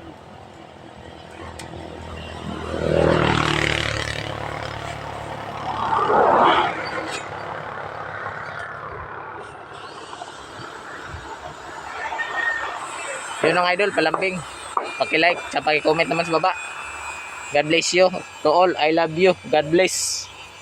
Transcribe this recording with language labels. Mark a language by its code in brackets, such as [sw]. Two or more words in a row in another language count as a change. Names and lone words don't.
[tl] Yun ang idol, palambing. Paki-like, sa paki-comment naman sa baba. [en] God bless you to all. I love you. God bless.